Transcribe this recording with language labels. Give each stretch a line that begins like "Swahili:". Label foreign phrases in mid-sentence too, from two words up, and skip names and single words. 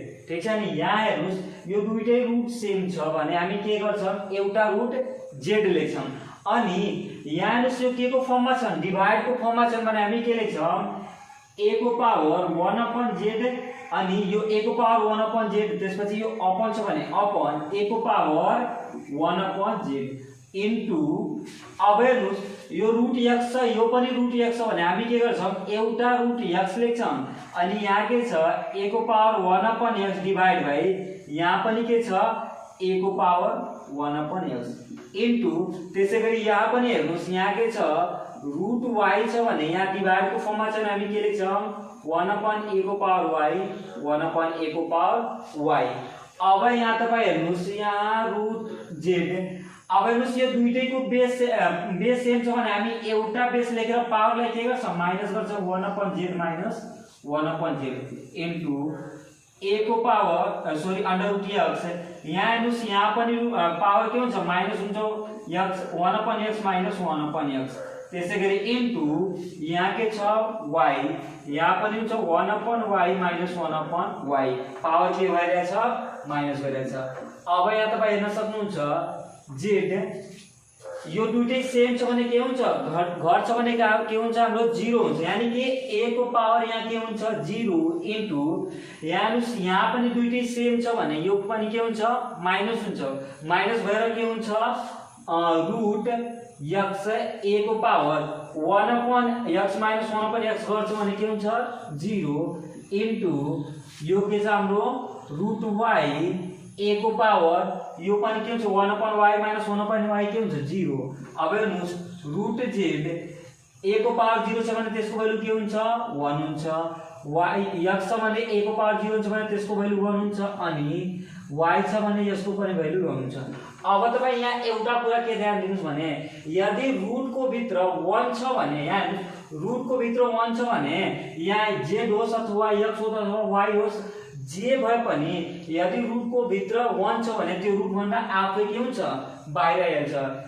Nepali: ठीक छ नि, यहाँ हेर्नुस् यो दुईटै रूट सेम छ भने हामी के गर्छौं एउटा रूट z लेख्छौं। अनि यहाँ हेर्नुस् यो के को फर्ममा छ डिवाइड को फर्ममा छ भने हामी के लेख्छौं a को पावर 1 अपॉन z अनि यो a को पावर 1 अपॉन z त्यसपछि यो अपॉन छ भने अपॉन a को पावर 1 अपॉन z इन्टु अब हेर्नुस् यो रूट x छ यो पनि रूट x छ भने हामी के गर्छौं एउटा रूट x लेख्छौं अनि यहाँ के छ a को पावर 1 अपॉन x
English: divide by
Nepali: यहाँ पनि के छ a को पावर 1 अपॉन x इन्टु त्यसैगरी यहाँ पनि हेर्नुस् यहाँ के छ रूट y छ भने यहाँ डिवाइड को फर्ममा छ हामी के लेख्छौं 1 अपॉन a को पावर y 1 अपॉन a को पावर y। अब यहाँ तपाई हेर्नुस् यहाँ रूट z अब हेर्नुस् यो दुईटैको बेस सेम छ भने हामी एउटा बेस लेखेर पावरलाई के गर्छौं माइनस गर्छौं 1 अपॉन z माइनस 1 अपॉन z इन्टु a को पावर सरी
English: under root
Nepali: x। यहाँ हेर्नुस् यहाँ पनि पावर के हुन्छ माइनस हुन्छ x 1 अपॉन x माइनस 1 अपॉन x त्यसैगरी इन्टु यहाँ के छ y यहाँ पनि हुन्छ 1 अपॉन y माइनस 1 अपॉन y पावर के भइरहेछ माइनस भइरहेछ। अब यहाँ तपाई हेर्न सक्नुहुन्छ z यो दुईटै सेम छ भने के हुन्छ घट छ भने के हुन्छ हाम्रो 0 हुन्छ, यानी कि a को पावर यहाँ के हुन्छ 0 इन्टु यहाँ पनि दुईटै सेम छ भने यो पनि के हुन्छ माइनस हुन्छ। माइनस भएर के हुन्छ रूट x a को पावर 1 अपॉन x माइनस 1 अपॉन x गर्छ भने के हुन्छ 0 इन्टु यो के छ हाम्रो रूट y a को पावर यो पनि के हुन्छ 1 अपॉन y माइनस 1 अपॉन y के हुन्छ 0। अब हेर्नुस् रूट z a को पावर 0 छ भने त्यसको भ्यालु के हुन्छ 1 हुन्छ, y x छ भने a को पावर 0 छ भने त्यसको भ्यालु 1 हुन्छ अनि y छ भने यसको पनि भ्यालु 1 हुन्छ। अब तपाई यहाँ एउटा कुरा के ध्यान दिनुस् भने यदि रूट को भित्र 1 छ भने यहाँ रूट को भित्र 1 छ भने यहाँ z होस् अथवा x होस् अथवा y होस् जे भए पनि यदि रूट को भित्र 1 छ भने त्यो रूट भन्दा आफै के हुन्छ बाहिर आइहाल्छ।